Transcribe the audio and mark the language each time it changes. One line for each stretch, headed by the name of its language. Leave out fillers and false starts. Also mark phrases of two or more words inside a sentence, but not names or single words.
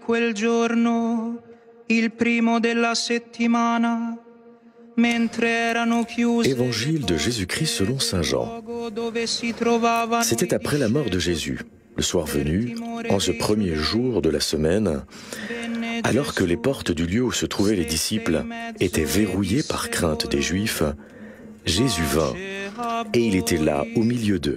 Italian: quel giorno, il primo della settimana, mentre erano chiusi.
French: Évangile de Jésus-Christ selon saint Jean. C'était après la mort de Jésus, le soir venu, en ce premier jour de la semaine, alors que les portes du lieu où se trouvaient les disciples étaient verrouillées par crainte des Juifs, Jésus vint, et il était là, au milieu d'eux.